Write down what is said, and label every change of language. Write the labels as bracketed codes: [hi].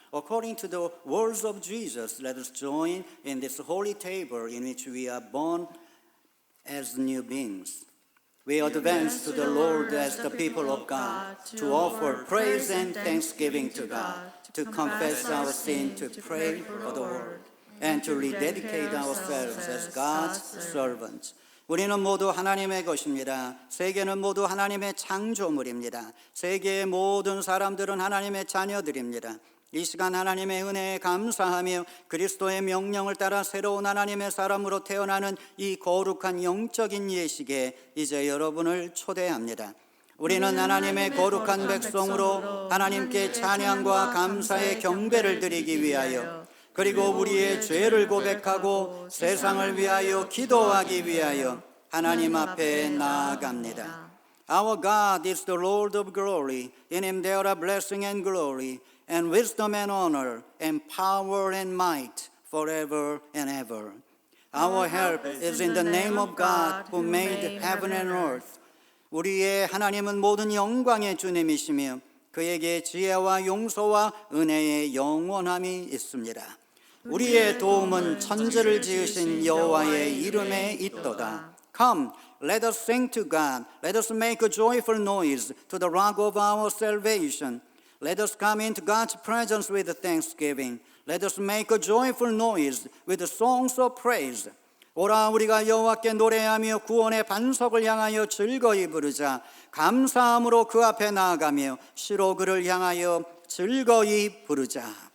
[en] According to the words of Jesus, let us join in this holy table in which we are born as new beings. We advance to the Lord as the people of God to offer praise and thanksgiving to God, to confess our sin, to pray for the world, and to rededicate ourselves as God's servants. [ko] 우리는 모두 하나님의 것입니다. 세계는 모두 하나님의 창조물입니다. 세계의 모든 사람들은 하나님의 자녀들입니다. 이 시간 하나님의 은혜에 감사하며 그리스도의 명령을 따라 새로운 하나님의 사람으로 태어나는 이 거룩한 영적인 예식에 이제 여러분을 초대합니다. 우리는 하나님의 거룩한 백성으로 하나님께 찬양과 감사의 경배를 드리기 위하여, 그리고 우리의 죄를 고백하고 세상을 위하여 기도하기 위하여 하나님 앞에 나아갑니다. [en] Our God is the Lord of glory. In him there are blessing and glory, and wisdom and honor, and power and might forever and ever. Our help is in the name of God who made heaven and earth. [ko] 우리의 하나님은 모든 영광의 주님이시며 그에게 지혜와 용서와 은혜의 영원함이 있습니다. 우리의 도움은 천지를 지으신 여호와의 이름에 있도다. [en] Come, let us sing to God. Let us make a joyful noise to the rock of our salvation. Let us come into God's presence with thanksgiving. Let us make a joyful noise with songs of praise. [ko] 오라 우리가 여호와께 노래하며 구원의 반석을 향하여 즐거이 부르자. 감사함으로 그 앞에 나아가며 시로 그를 향하여 즐거이 부르자.